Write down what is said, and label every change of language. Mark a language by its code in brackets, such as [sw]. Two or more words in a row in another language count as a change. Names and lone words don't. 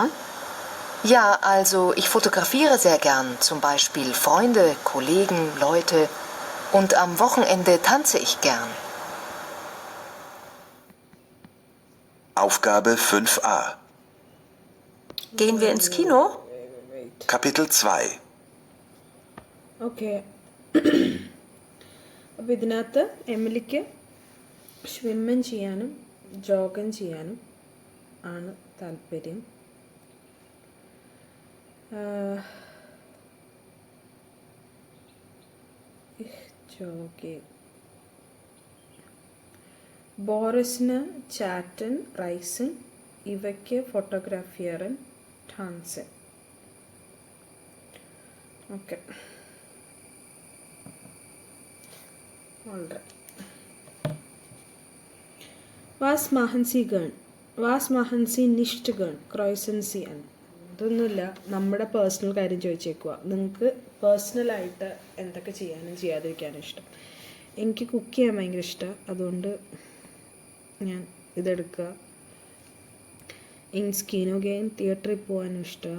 [de] Ja, also ich fotografiere sehr gern, zum Beispiel Freunde, Kollegen, Leute. Und am Wochenende tanze ich gern. Aufgabe 5a. Gehen wir ins Kino? Kapitel 2. [ml] ഓക്കെ, അപ്പോൾ ഇതിനകത്ത് എമിലിക്ക് സ്വിമ്മൻ ചെയ്യാനും ജോഗൻ ചെയ്യാനും ആണ് താല്പര്യം. ജോഗെ. ബോറിസിന് [de] chatten, reisen. [ml] ഇവയ്ക്ക് [de] fotografieren, tanzen. [ml] ഓക്കെ, [de] Was machen Sie gern? Was machen Sie nicht gern? Kreuzen Sie an. [ml] ഇതൊന്നുമില്ല, നമ്മുടെ പേഴ്സണൽ കാര്യം ചോദിച്ചേക്കുക. നിങ്ങൾക്ക് പേഴ്സണലായിട്ട് എന്തൊക്കെ ചെയ്യാനും ചെയ്യാതിരിക്കാനും ഇഷ്ടം. എനിക്ക് കുക്ക് ചെയ്യാൻ ഭയങ്കര ഇഷ്ടമാണ്, അതുകൊണ്ട് ഞാൻ ഇതെടുക്കുക. [de] ins Kino gehen, [ml] തിയേറ്ററിൽ പോകാനും ഇഷ്ടമാണ്.